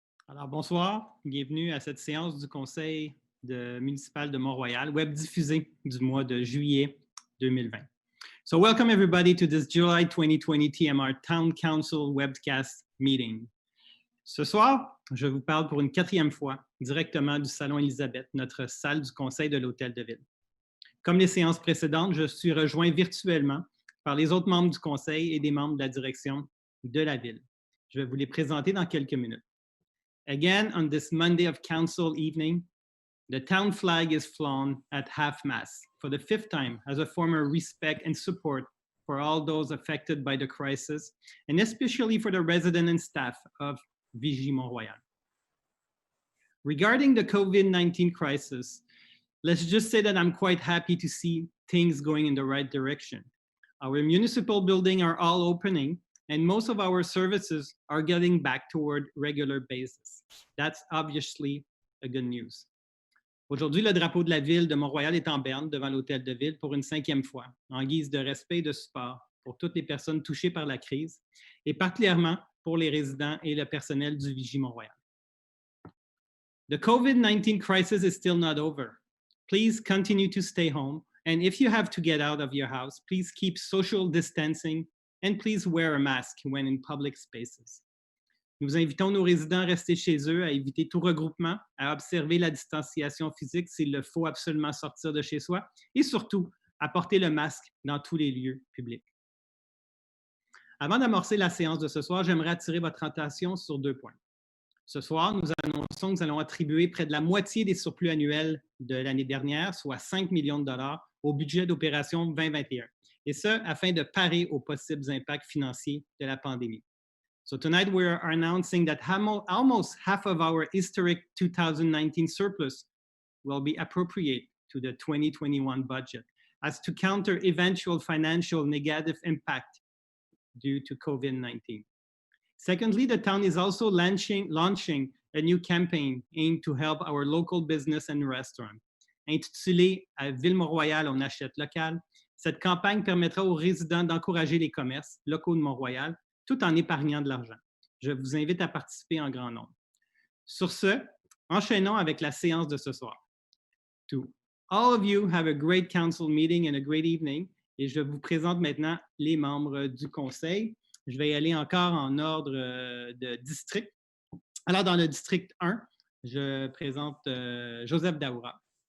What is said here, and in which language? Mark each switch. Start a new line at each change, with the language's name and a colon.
French: Alors, bonsoir, bienvenue à cette séance du Conseil municipal de Mont-Royal, web diffusée du mois de juillet 2020.
English: So welcome everybody to this July 2020 TMR Town Council webcast meeting.
French: Ce soir, je vous parle pour une quatrième fois directement du Salon Élisabeth, notre salle du Conseil de l'Hôtel de Ville. Comme les séances précédentes, je suis rejoint virtuellement par les autres membres du Conseil et des membres de la direction de la Ville. Je vais vous les présenter dans quelques minutes.
English: Again, on this Monday of council evening, the town flag is flown at half-mast for the fifth time as a form of respect and support for all those affected by the crisis, and especially for the residents and staff of Vigie Mont-Royal. Regarding the COVID-19 crisis, let's just say that I'm quite happy to see things going in the right direction. Our municipal buildings are all opening, and most of our services are getting back toward regular basis. That's obviously a good news.
French: Aujourd'hui, le drapeau de la ville de Mont-Royal est en berne devant l'Hôtel de Ville pour une cinquième fois, en guise de respect et de support pour toutes les personnes touchées par la crise, et particulièrement pour les résidents et le personnel du Vigie Mont-Royal.
English: The COVID-19 crisis is still not over. Please continue to stay home, and if you have to get out of your house, please keep social distancing and please wear a mask when in public spaces.
French: Nous invitons nos résidents à rester chez eux, à éviter tout regroupement, à observer la distanciation physique s'il le faut absolument sortir de chez soi et surtout à porter le masque dans tous les lieux publics. Avant d'amorcer la séance de ce soir, j'aimerais attirer votre attention sur deux points. Ce soir, nous annonçons que nous allons attribuer près de la moitié des surplus annuels de l'année dernière, soit 5 millions de dollars, au budget d'opération 2021. Et ce, afin de parer aux possibles impacts financiers de la pandémie.
English: So tonight we are announcing that almost half of our historic 2019 surplus will be appropriate to the 2021 budget as to counter eventual financial negative impact due to COVID-19. Secondly, the town is also launching a new campaign aimed to help our local business and restaurant.
French: Intitulée « À Ville-Mont-Royal, on achète local », cette campagne permettra aux résidents d'encourager les commerces locaux de Mont-Royal tout en épargnant de l'argent. Je vous invite à participer en grand nombre. Sur ce, enchaînons avec la séance de ce soir.
English: To all of you, have a great council meeting and a great evening.
French: Et je vous présente maintenant les membres du conseil. Je vais y aller encore en ordre de district. Alors, dans le district 1, je présente Joseph Daoura.